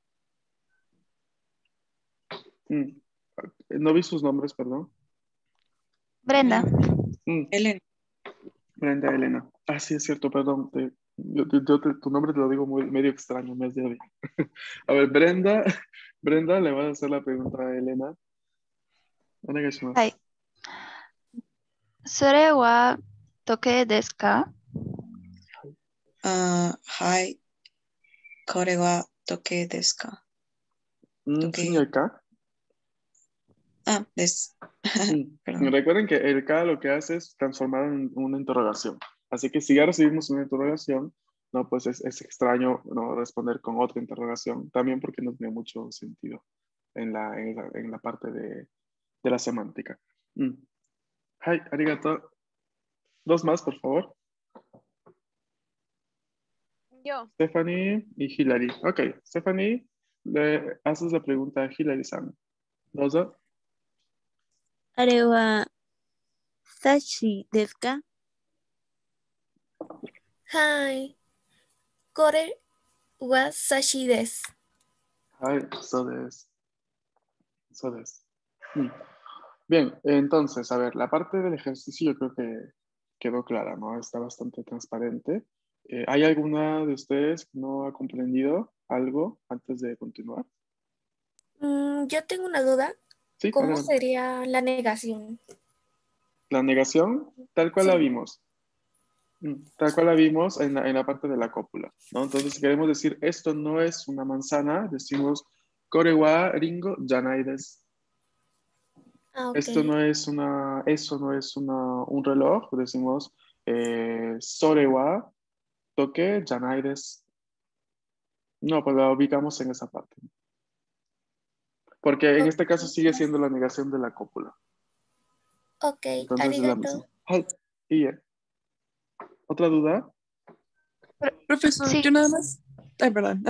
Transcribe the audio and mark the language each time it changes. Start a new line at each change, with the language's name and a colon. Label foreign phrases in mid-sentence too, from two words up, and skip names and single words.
Spanish: No vi sus nombres, perdón. Brenda. Elena. Brenda, Elena. Sí, es cierto, perdón. Tu nombre te lo digo medio extraño, mes de hoy. A ver, Brenda le va a hacer la pregunta a Elena.
Japanese: Onegaishimasu. はい。それは時計ですか？はい。これは時計ですか？
Spanish: Sin el K. Des. Perdón. Recuerden que el K lo que hace es transformar en una interrogación. Así que si ya recibimos una interrogación, no, pues es extraño no responder con otra interrogación, también porque no tiene mucho sentido en la parte de la semántica.
Japanese: はい、ありがとう.
Spanish: Dos más, por favor. Yo. Stephanie y Hilary. Ok, Stephanie, le haces la pregunta a Hilary-san.
Japanese: Dozo. あれは、サシですか？はい。これはさしです.
Spanish: Ay, eso es. Eso es. Bien, entonces, a ver, la parte del ejercicio yo creo que quedó clara, ¿no? Está bastante transparente. ¿Hay alguna de ustedes que no ha comprendido algo antes de continuar? Yo tengo una duda. Sí, ¿Cómo adelante. sería la negación? La negación, tal cual la Sí. vimos. Tal cual la vimos en la parte de la cópula, ¿no? Entonces, si queremos decir esto no es una manzana, decimos
Japanese: これはリンゴじゃないです.
Spanish: Ah, ok. Eso no es un reloj, decimos
Japanese: それは時計じゃないです.
Spanish: No, pues la ubicamos en esa parte. Porque en este caso sigue siendo la negación de la cópula. Ok, Entonces es la arigato. misma. Ay, y, ¿otra duda? Profesor, Sí, yo nada más. Ay, perdón.